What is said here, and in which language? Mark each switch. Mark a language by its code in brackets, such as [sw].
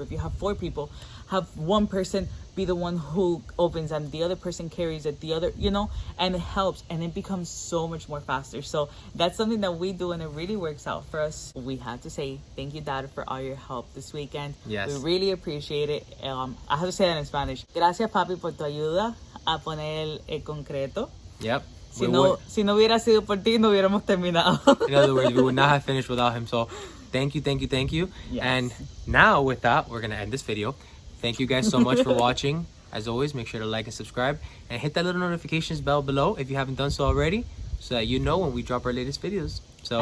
[en] If you have 4 people, have one person be the one who opens and the other person carries it, the other, and it helps, and it becomes so much more faster. So that's something that we do, and it really works out for us. We have to say thank you, Dad, for all your help this weekend. Yes, we really appreciate it. I have to say that in Spanish. [es] Gracias, papi, por tu ayuda a poner el concreto. [en] Yep. [es] Si no hubiera sido por ti, no hubiéramos terminado. [en] In other words, we would not have finished without him. So thank you. Yes. And now with that, we're gonna end this video. Thank you guys so much for watching. As always, make sure to like and subscribe, and hit that little notifications bell below if you haven't done so already, so that you know when we drop our latest videos. So,